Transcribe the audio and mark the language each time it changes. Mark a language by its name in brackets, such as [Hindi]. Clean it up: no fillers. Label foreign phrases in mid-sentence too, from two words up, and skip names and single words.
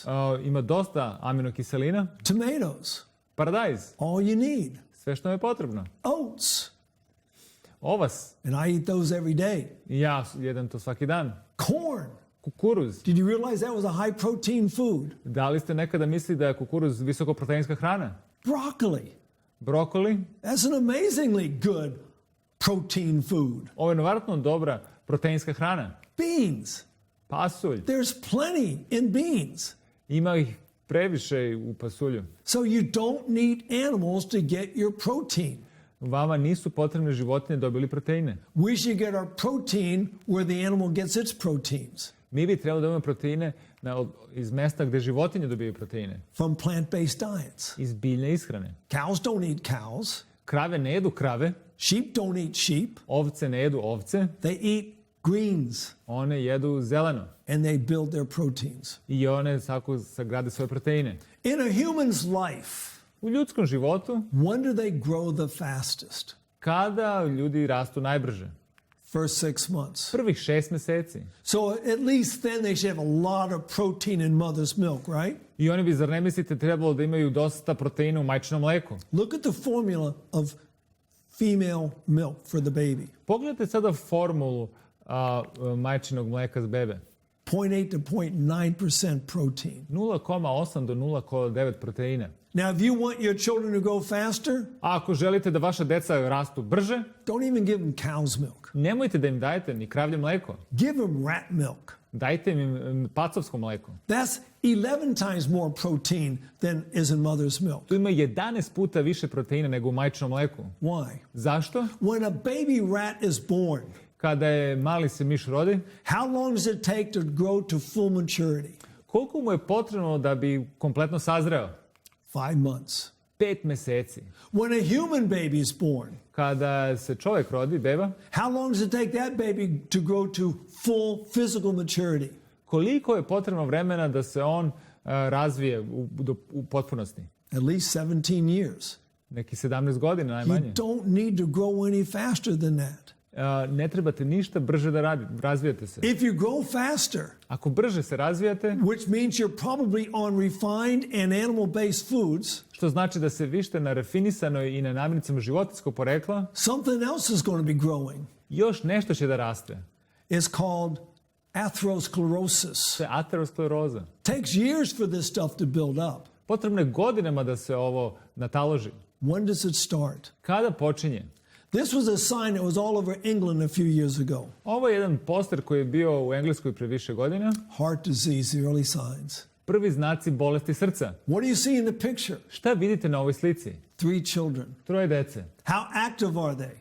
[Serbian] Ima dosta aminokiselina. [English] Tomatoes, [Serbian] Paradajz. [English] all you need. [Serbian] Sve što je potrebno. [English] Oats, [Serbian] Ovas. [English] and I eat those every day. [Serbian] I ja jedem to svaki dan. [English] Corn. [Serbian] Kukuruz. [English] Did you realize that was a high protein food? [Serbian] Da li ste nekada mislili da je kukuruz visokoproteinska hrana? [English] Broccoli. [Serbian] Brokoli. [English] That's an amazingly good protein food. [Serbian] Ovo je neverovatno dobra proteinska hrana. [English] Beans. [Serbian] Pasulj. [English] There's plenty in beans. [Serbian] Ima ih previše u pasulju. [English] So you don't need animals to get your protein. [Serbian] Vama nisu potrebne životinje da dobili proteine. [English] We should get our protein where the animal gets its proteins. [Serbian] Mi bi trebali da imamo proteine iz mesta gde životinje dobijaju proteine. [English] From plant-based diets. [Serbian] Iz biljne ishrane. [English] Cows don't eat cows. [Serbian] Krave ne jedu krave. [English] Sheep don't eat sheep. [Serbian] Ovce ne jedu ovce. [English] They eat greens. [Serbian] One jedu zeleno. [English] And they build their proteins. [Serbian] I one tako sagrade svoje proteine. [English] In a human's life, [Serbian] U ljudskom životu, [English] when do they grow the fastest? [Serbian] kada ljudi rastu najbrže? [English] First 6 months. [Serbian] Prvih 6 meseci. [English] So at least then they should have a lot of protein in mother's milk, right? [Serbian] I oni bi, zar ne mislite, trebalo da imaju dosta proteina u majčinom mleku? [English] Look at the formula of female milk for the baby. [Serbian] Pogledajte sada formulu majčinog mleka za bebe. [English] 0.8 to 0.9% protein. [Serbian] 0,8 do 0,9 proteina. [English] Now, if you want your children to grow faster, [Serbian] A ako želite da vaša deca rastu brže, [English] don't even give them cow's milk. [Serbian] nemojte da im dajete ni kravlje mleko. [English] Give them rat milk. [Serbian] Dajte im pacovsko mleko. [English] That's 11 times more protein than is in mother's milk. [Serbian] Tu ima 11 puta više proteina nego u majčinom mleku. [English] Why? [Serbian] Zašto? [English] When a baby rat is born, [Serbian] Kada je mali se miš rodi, [English] how long does it take to grow to full maturity? [Serbian] koliko mu je potrebno da bi kompletno sazreo? [English] 5 months. [Serbian] 5 meseci. [English] When a human baby is born, [Serbian] Kada se čovjek rodi, beba, [English] how long does it take that baby to grow to full physical maturity? [Serbian] koliko je potrebno vremena da se on razvije u potpunosti? [English] At least 17 years. [Serbian] Neki 17 godina [English] You [Serbian] najmanje. [English] don't need to grow any faster than that. [Serbian] Ne trebate ništa brže da razvijate se. [English] If you grow faster, [Serbian] Ako brže se razvijate, [English] which means you're probably on refined and animal-based foods, [Serbian] što znači da se vište na rafinisanoj i na namirnicama životinjskog porekla, [English] something else is going to be growing. [Serbian] još nešto će da raste. [English] It's called atherosclerosis. [Serbian] To je ateroskleroza. [English] Takes years for this stuff to build up. [Serbian] Potrebno je godinama da se ovo nataloži. [English] When does it start? [Serbian] Kada počinje? [English] This was a sign that was all over England a few years ago. [Serbian] Ovo je jedan poster koji je bio u Engleskoj pre više godina. [English] Heart disease, the early signs. [Serbian] Prvi znaci bolesti srca. [English] What do you see in the picture? [Serbian] Šta vidite na ovoj slici? [English] 3 children. [Serbian] 3 dece. [English] How active are they?